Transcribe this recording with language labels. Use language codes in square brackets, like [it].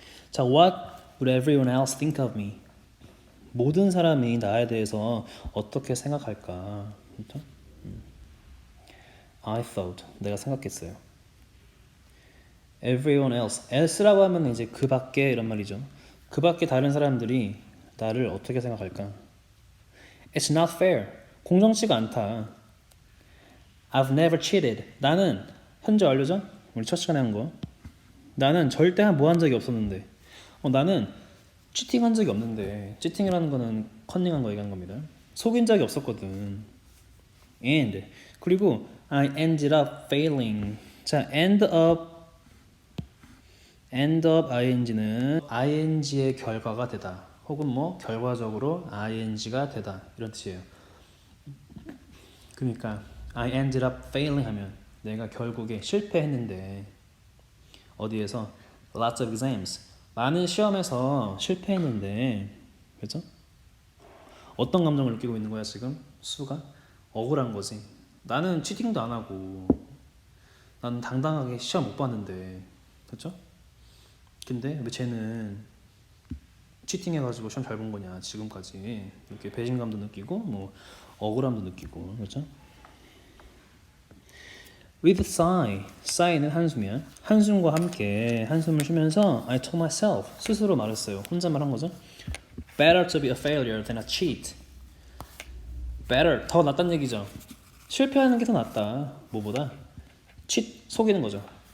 [en] 자, what would everyone else think of me? [ko] 모든 사람이 나에 대해서 어떻게 생각할까? 그렇죠? [en] I thought, [ko] 내가 생각했어요. Everyone else라고 하면 이제 그 밖에 이런 말이죠. 그 밖에 다른 사람들이 나를 어떻게 생각할까? [en] It's not fair. [ko] 공정치가 않다. [en] I've never cheated. [ko] 나는 현재 완료죠? 우리 첫 시간에 한 거. 나는 절대 뭐 한 적이 없었는데. 나는 치팅한 적이 없는데. 치팅이라는 거는 컨닝한 거 얘기하는 겁니다. 속인 적이 없었거든. [en] And [ko] 그리고 [en] I ended up failing. [ko] 자, end up ing는 ing의 결과가 되다. 혹은 뭐 결과적으로 ing가 되다. 이런 뜻이에요. 그러니까 [en] I ended up failing [ko] 하면 내가 결국에 실패했는데 어디에서? [en] Lots of exams. [ko] 많은 시험에서 실패했는데 그렇죠? 어떤 감정을 느끼고 있는 거야 지금? 수가? 억울한 거지. 나는 치팅도 안 하고 나는 당당하게 시험 못 봤는데 그렇죠? 근데 왜 쟤는 치팅해가지고 시험 잘 본 거냐 지금까지 이렇게 배신감도 느끼고 뭐 억울함도 느끼고 그렇죠? [en] With a sigh, sigh는 [ko] 한숨이야. 한숨과 함께 한숨을 쉬면서 [en] I told myself [ko] 스스로 말했어요. 혼자 말한 거죠. [en] Better to be a failure than a cheat. [ko] Better 더 낫다는 얘기죠. 실패하는 게 더 낫다. 뭐보다? cheat 속이는 거죠.